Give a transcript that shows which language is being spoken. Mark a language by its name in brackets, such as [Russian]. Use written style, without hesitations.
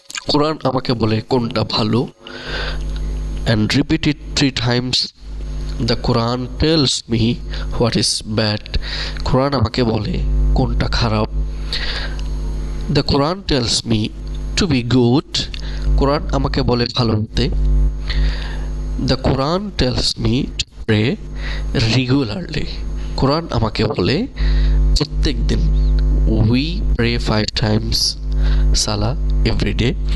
[Bangla] Quran আমাকে বলে কোনটা ভালো, [English] and repeat it 3 times. The Quran tells me what is bad. [Bangla] Quran আমাকে বলে কোনটা খারাপ. [English] The Quran tells me to be good. [Bangla] Quran আমাকে বলে ভালো হতে. [English] The Quran tells me to pray regularly. Quran [Bangla] আমাকে বলে প্রত্যেক দিন, [English] We pray 5 times সালা every day.